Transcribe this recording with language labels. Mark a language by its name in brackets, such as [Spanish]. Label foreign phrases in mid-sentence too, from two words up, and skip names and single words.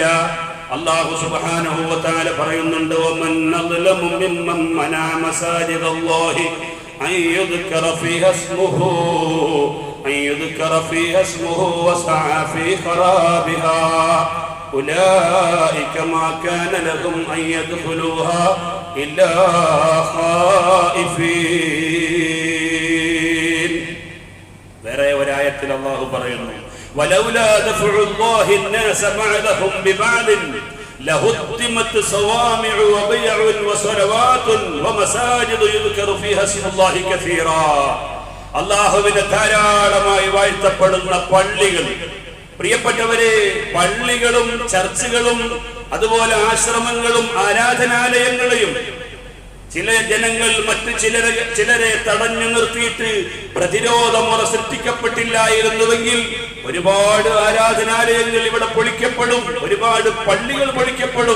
[Arabic] الله سبحانه وتعالى പറയുന്നുണ്ട്, ومن أظلم ممن منع مساجد الله أن يذكر فيها اسمه وسعى في خرابها أولئك ما كان لهم أن يدخلوها إلا خائفين. [Malayalam] വേറെ ഒരായത്തിൽ അല്ലാഹു പറയുന്നു, [Arabic] ولولا دفع الله الناس بعضهم ببعض لهدمت صوامع وبيع وصلوات ومساجد يذكر فيها اسم الله كثيرا. [Malayalam] അല്ലാഹുവിനെ ധാരാളമായി വാഴ്ത്തപ്പെടുന്ന പള്ളികൾ. പ്രിയപ്പെട്ടവരെ, പള്ളികളും ചർച്ചുകളും അതുപോലെ ആശ്രമങ്ങളും ആരാധനാലയങ്ങളെയും ചില ജനങ്ങൾ മറ്റു ചിലരെ തടഞ്ഞു നിർത്തിയിട്ട് പ്രതിരോധമുറ സൃഷ്ടിക്കപ്പെട്ടില്ലായിരുന്നുവെങ്കിൽ ഒരുപാട് ആരാധനാലയങ്ങൾ ഇവിടെ പൊളിക്കപ്പെടും, ഒരുപാട് പള്ളികൾ പൊളിക്കപ്പെടും.